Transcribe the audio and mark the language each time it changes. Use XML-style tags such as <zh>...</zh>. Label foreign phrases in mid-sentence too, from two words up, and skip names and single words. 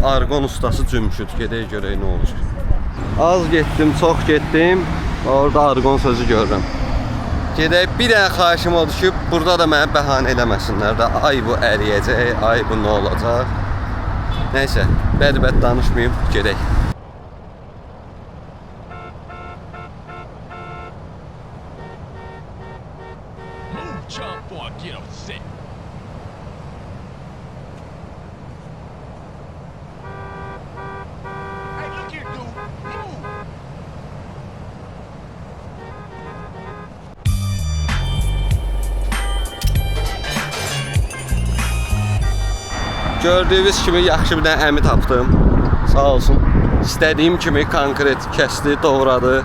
<az>Arqon ustası cümşüd. Gedək görək nə olacaq. Az getdim, çox getdim. Orada arqon sözü görürəm. Gedək bir dənə xahişim odur ki, burada da mənə bəhanə eləməsinlər də. Ay bu əriyəcək, ay bu nə olacaq. Nəysə, bəd-bəd danışmayım, gedək.</az> <en>Jump on, get upset. Hey, look here, dude. Move.</en> <az>Gördüyünüz kimi yaxşı bir dənə əmi tapdım. Sağ olsun. İstədiyim kimi konkret kəsdi, doğradı.</az>